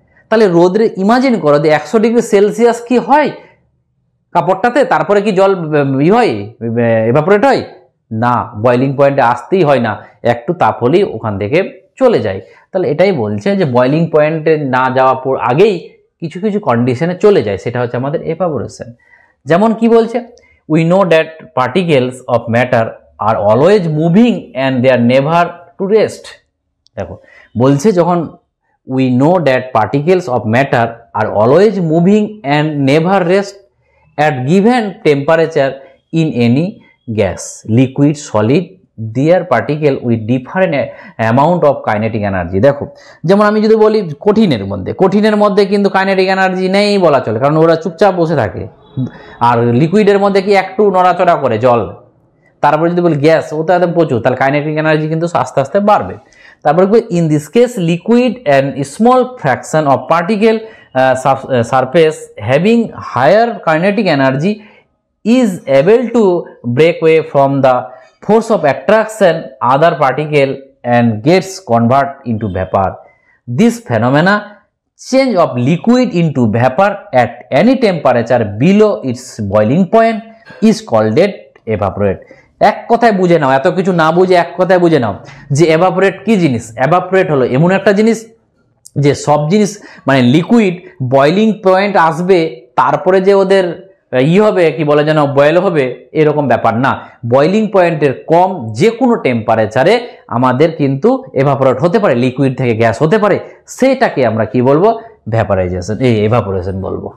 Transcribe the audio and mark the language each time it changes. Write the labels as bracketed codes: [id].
[bn] তাহলে রোদ্রে ইমাজিন করো যে 100 ডিগ্রি সেলসিয়াস কি হয় কাপড়টাতে, তারপরে কি জল হয়, এভাপোরেট হয় না, বয়লিং পয়েন্টে আসতেই হয় না, একটু তাপ হলেই ওখান থেকে চলে যায়। তাহলে এটাই বলছে যে বয়লিং পয়েন্টে না যাওয়া আগেই কিছু কিছু কন্ডিশনে চলে যায়, সেটা হচ্ছে আমাদের এভাপোরেশন। যেমন কি বলছে, [en] We know that particles of matter are always moving and they are never to rest. [bn] দেখো বলছে, যখন [en] We know that particles of matter are always moving and never rest at given temperature in any gas, liquid, solid, their particle with different amount of kinetic energy। [bn] দেখো, যেমন আমি যদি বলি কঠিনের মধ্যে কিন্তু কাইনেটিক এনার্জি নেই বলা চলে, কারণ ওরা চুপচাপ বসে থাকে। আর লিকুইডের মধ্যে কি একটু নড়াচড়া করে জল। তারপরে যদি বলি গ্যাস, ও তো একদম প্রচুর, তাহলে কাইনেটিক এনার্জি কিন্তু আস্তে আস্তে বাড়বে। তারপরে [en] In this case liquid and small fraction of particle surface having higher kinetic energy is able to break away from the force of attraction other particle and gets convert into vapor. This phenomena, change of liquid into vapor at any temperature below its boiling point, is called evaporate. [bn] এক কথায় বুঝে নাও, এত কিছু না বুঝে এক কথায় বুঝে নাও যে এভাপোরেট কি জিনিস। এভাপোরেট হলো এমন একটা জিনিস যে সব জিনিস মানে লিকুইড বয়লিং পয়েন্ট আসবে, তারপরে যে ওদের হবে কি বলে যেন বয়েল হবে, এরকম ব্যাপার না। বয়লিং পয়েন্টের কম যে কোনো টেম্পারেচারে আমাদের কিন্তু এভাপোরেট হতে পারে, লিকুইড থেকে গ্যাস হতে পারে, সেটাকে আমরা কি বলবো, ভ্যাপারাইজেশন, এভাপোরেশন বলবো।